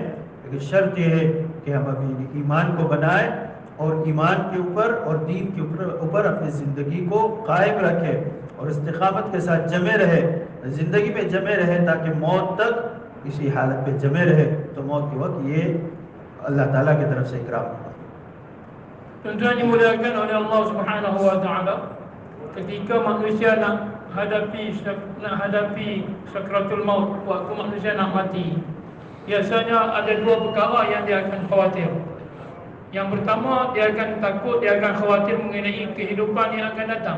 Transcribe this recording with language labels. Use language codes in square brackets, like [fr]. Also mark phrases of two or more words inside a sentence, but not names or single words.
[hi] लेकिन शर्त ये है कि हम अभी ईमान को बनाएं और ईमान के ऊपर और दीन के ऊपर अपनी ज़िंदगी को कायम रखें और इस्तिक़ामत के साथ जमे रहे, ज़िंदगी में जमे रहे, ताकि मौत तक इसी हालत पे जमे रहे। तो मौत के वक्त ये अल्लाह ताला की तरफ से इकराम होगा। [ms] Tuan-tuan dimuliakan oleh [ar] الله سبحانه وتعالى, [ms] ketika manusia nak hadapi sakratul maut, waktu manusia nak mati, biasanya ada dua perkara yang dia akan khawatir. Yang pertama, dia akan takut, dia akan khawatir mengenai kehidupan yang akan datang.